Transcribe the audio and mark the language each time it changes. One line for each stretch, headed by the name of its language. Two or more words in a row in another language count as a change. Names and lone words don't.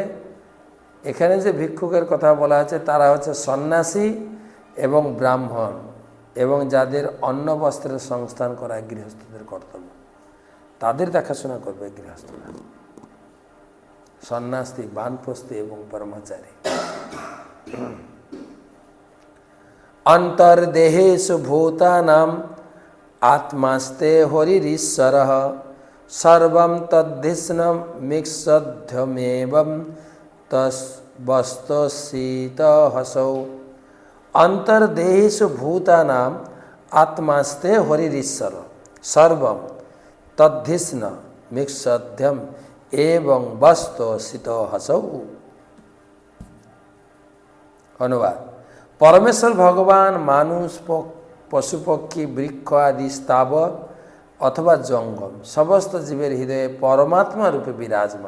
Bangla: এখানে যে ভিক্ষুকের কথা বলা হয়েছে তারা হচ্ছে সন্ন্যাসী এবং ব্রাহ্মণ, এবং যাদের অন্ন বস্ত্রের সংস্থান করা গৃহস্থদের কর্তব্য, তাদের দেখাশোনা করবে গৃহস্থরা। সন্ন্যাসী, বানপ্রস্থী এবং ব্রহ্মচারী।
Sanskrit: অন্তর্দেহেষু ভূতানাম আত্মাস্তে হরিরীশ্বরঃ সর্বম তদ্ধিষ্ণম মিক্ষধ্যমেবং তস্বস্তসিতহসৌ। অন্তর্দেহেষু ভূতানাম আত্মাস্তে হরিরীশ্বর সর্বম তদ্ধিষ্ণ মিক্ষধ্যম এবং বস্তসিতহসৌ।
Bangla: অনুবাদ: পরমেশ্বর ভগবান মানুষ, পশুপক্ষী, বৃক্ষ আদি স্থাবর অথবা জঙ্গম সমস্ত জীবের হৃদয়ে পরমাত্মা রূপে বিরাজমান।